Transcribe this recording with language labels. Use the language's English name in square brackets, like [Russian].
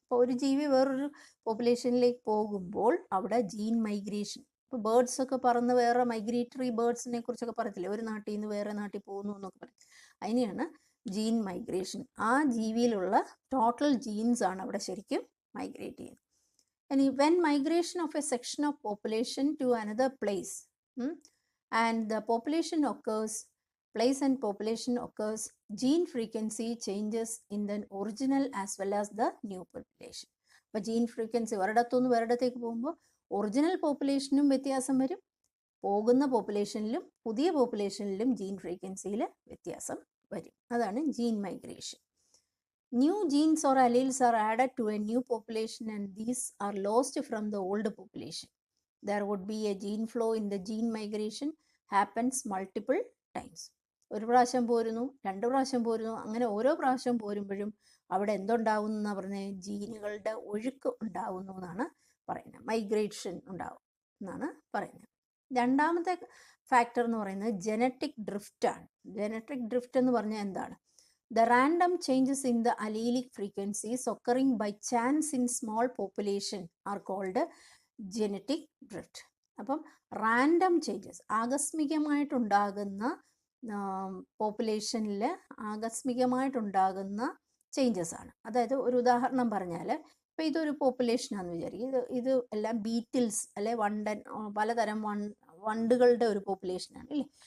[Malayalam] അപ്പോൾ ഒരു ജീവി വേറൊരു പോപ്പുലേഷനിലേക്ക് പോകുമ്പോൾ അവിടെ ജീൻ മൈഗ്രേഷൻ. ഇപ്പോൾ ബേർഡ്സ് ഒക്കെ പറന്ന് വേറെ മൈഗ്രേറ്ററി ബേർഡ്സിനെ കുറിച്ചൊക്കെ പറയത്തില്ലേ? ഒരു നാട്ടിൽ നിന്ന് വേറെ നാട്ടിൽ പോകുന്നു എന്നൊക്കെ പറയും. അതിനെയാണ് ജീൻ മൈഗ്രേഷൻ. ആ ജീവിയിലുള്ള ടോട്ടൽ ജീൻസ് ആണ് അവിടെ ശരിക്കും മൈഗ്രേറ്റ് ചെയ്യുന്നത്. [English] ഇനി when migration of a section of population to another place and the population occurs, place and population occurs, gene frequency changes in the original as well as the new population. [Malayalam] അപ്പോൾ gene frequency ഒരിടത്തുനിന്ന് വേറിടത്തേക്ക് പോകുമ്പോൾ original പോപ്പുലേഷനും വ്യത്യാസം വരും, പോകുന്ന പോപ്പുലേഷനിലും പുതിയ പോപ്പുലേഷനിലും gene ഫ്രീക്വൻസിയിൽ വ്യത്യാസം വരും. അതാണ് gene migration. [English] New genes or alleles are added to a new population and these are lost from the old population. There would be a gene flow in the gene migration happens multiple times. [Malayalam] ഒരു പ്രാവശ്യം പോരുന്നു, 2 പ്രാവശ്യം പോരുന്നു, അങ്ങനെ ഓരോ പ്രാവശ്യം പോരുമ്പോഴും അവിടെ എന്തുണ്ടാവുന്നു എന്നാണ് പറഞ്ഞത്? ജീനുകളുടെ ഒഴുക്ക് ഉണ്ടാവുന്നു എന്നാണ് പറയുന്നത്. മൈഗ്രേഷൻ ഉണ്ടാവും എന്നാണ് പറയുന്നത്. രണ്ടാമത്തെ ഫാക്ടർ എന്ന് പറയുന്നത് ജനറ്റിക് ഡ്രിഫ്റ്റ് ആണ്. ജനറ്റിക് ഡ്രിഫ്റ്റ് എന്ന് പറഞ്ഞാൽ എന്താണ്? [English] The random changes in the allelic frequencies occurring by chance in small population are called genetic drift. [Malayalam] അപ്പം റാൻഡം ചേഞ്ചസ്, ആകസ്മികമായിട്ടുണ്ടാകുന്ന പോപ്പുലേഷനിൽ ആകസ്മികമായിട്ടുണ്ടാകുന്ന ചേഞ്ചസ് ആണ്. അതായത് ഒരു ഉദാഹരണം പറഞ്ഞാൽ, ഇപ്പോൾ ഇതൊരു പോപ്പുലേഷനാണെന്ന് വിചാരിക്കും. ഇത് എല്ലാം ബീറ്റിൽസ് അല്ലെ പലതരം വണ്ടുകളുടെ ഒരു പോപ്പുലേഷനാണ് അല്ലേ?